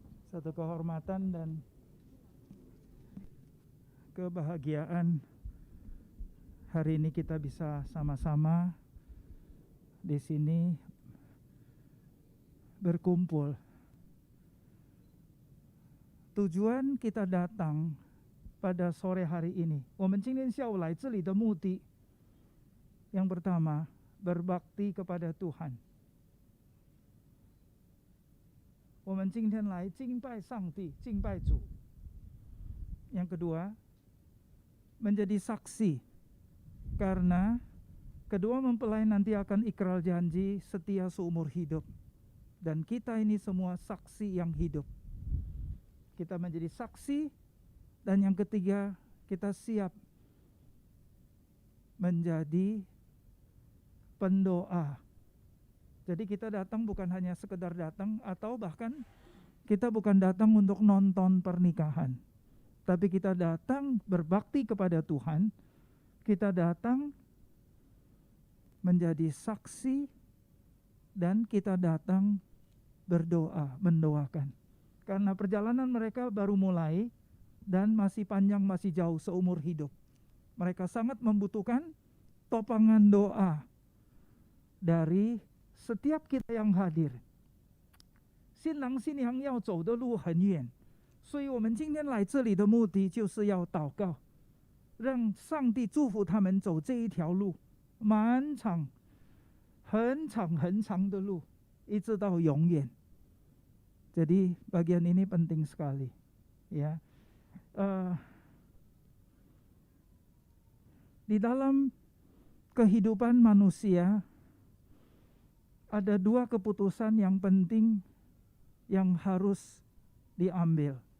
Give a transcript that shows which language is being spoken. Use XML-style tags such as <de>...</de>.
<id>Satu kehormatan dan kebahagiaan hari ini kita bisa sama-sama di sini berkumpul. Tujuan kita datang pada sore hari ini,</id> <zh>我们今天下午来这里的目的</zh> <id>yang pertama, berbakti kepada Tuhan.</id> <zh>我们今天来敬拜上帝，敬拜主。</zh> <id>Yang kedua, menjadi saksi, karena kedua mempelai nanti akan ikrar janji setia seumur hidup, dan kita ini semua saksi yang hidup. Kita menjadi saksi, dan yang ketiga, kita siap menjadi pendoa. Jadi kita datang bukan hanya sekedar datang, atau bahkan kita bukan datang untuk nonton pernikahan, tapi kita datang berbakti kepada Tuhan. Kita datang menjadi saksi, dan kita datang berdoa, mendoakan. Karena perjalanan mereka baru mulai dan masih panjang, masih jauh seumur hidup. Mereka sangat membutuhkan topangan doa dari setiap kita yang hadir.</id> <zh>新郎新娘要走的路很远，所以我们今天来这里的目的就是要祷告，让上帝祝福他们走这一条路，漫长、很长、很长的路，一直到永远。</zh> <id>Jadi bagian ini penting sekali, ya. Di dalam kehidupan manusia ada dua keputusan yang penting yang harus diambil.</id>